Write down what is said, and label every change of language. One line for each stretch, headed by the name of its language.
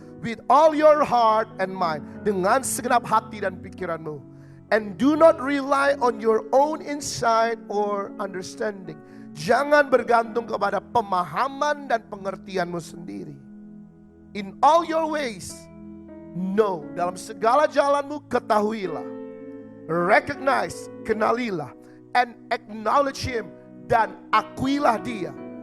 English: With all your heart and mind.
Indonesian: Dengan segenap hati dan pikiranmu.
English: And do not rely on your own insight or understanding.
Indonesian: Jangan bergantung kepada pemahaman dan pengertianmu sendiri.
English: In all your ways, know,
Indonesian: dalam segala jalanmu ketahuilah.
English: Recognize,
Indonesian: kenalilah.
English: And acknowledge him,
Indonesian: dan akuilah dia.